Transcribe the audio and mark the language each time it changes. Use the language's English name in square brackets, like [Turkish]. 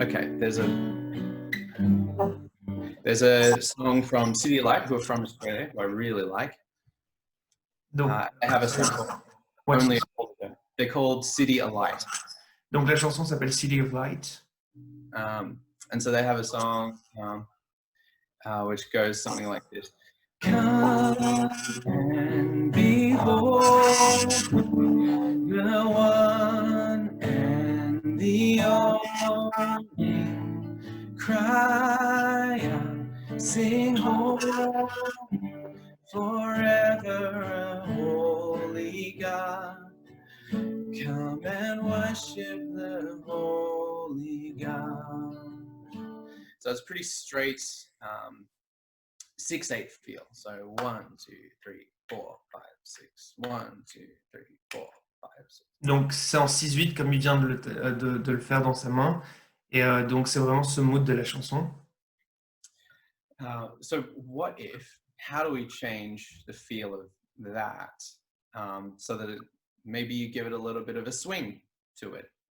[English] Okay, there's a song from City of Light, who are from Australia, who I really like. [French] Donc, [English] they have a song called Only Holy God. They're called City of Light. [French] Donc la chanson s'appelle City of Light. [English] And so they have a song which goes something like this. Come and behold the one and the only. Cry out, sing holy, forever, holy God. Come and worship the holy God. So it's pretty straight 6/8 feel. So 1, 2, 3, 4, 5, 6. 1, 2, 3, 4, 5, 6. [French] Donc c'est en 6/8 comme il vient de le faire dans sa main. Et donc c'est vraiment ce mood de la chanson. [English] So how do we change the feel of that so that maybe you give it a little bit of a swing to it?